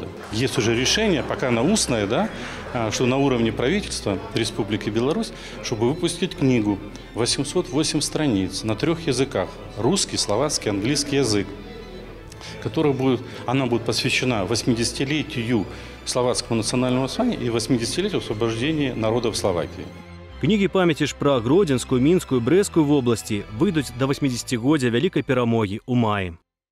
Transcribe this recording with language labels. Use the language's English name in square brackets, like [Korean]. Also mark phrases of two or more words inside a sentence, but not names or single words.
[Russian] Есть уже решение, пока оно устное, да, что на уровне правительства Республики Беларусь, чтобы выпустить книгу 808 страниц на 3 языках. Русский, словацкий, английский язык. Она будет посвящена 80-летию словацкого национального восстания и 80-летию освобождения народов Словакии. [Belarusian] Кнігі памяці ж пра Гродзенскую, Мінскую, Брэскую вобласці выйдуць да 80-годдзя вялікай перамогі ў маі.